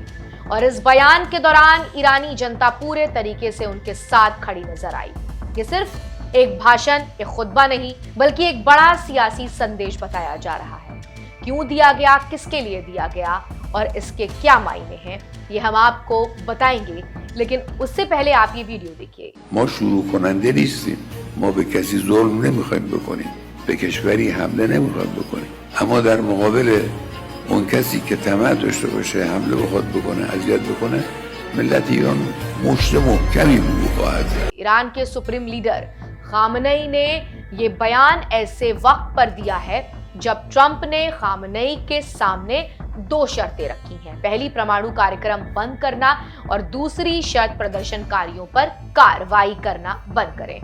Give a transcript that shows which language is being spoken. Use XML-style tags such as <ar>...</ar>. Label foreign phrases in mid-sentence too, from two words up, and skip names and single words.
<hi>और इस बयान के दौरान ईरानी जनता पूरे तरीके से उनके साथ खड़ी नजर आई। ये सिर्फ एक भाषण, एक खुतबा नहीं, बल्कि एक बड़ा सियासी संदेश बताया जा रहा है। क्यों दिया गया, किसके लिए दिया गया और इसके क्या मायने हैं, ये हम आपको बताएंगे, लेकिन उससे पहले आप ये वीडियो देखिए।</hi> <fa>ما شروع کننده نیستیم، ما به کسی ظلم نمیخوایم بکنیم، به کشوری حمله نمیخوایم بکنیم، اما در مقابل اون کسی که طمع داشته باشه حمله بخواد بکنه، اذیت بکنه، ملت ایران مشت محکمی رو خواهد زد.</fa> <hi>ईरान के सुप्रीम लीडर खामनेई ने ये बयान ऐसे वक्त पर दिया है जब ट्रंप ने खामनेई के सामने दो शर्तें रखी हैं। पहली, परमाणु कार्यक्रम बंद करना और दूसरी शर्त, प्रदर्शनकारियों पर कार्रवाई करना बंद करें।</hi>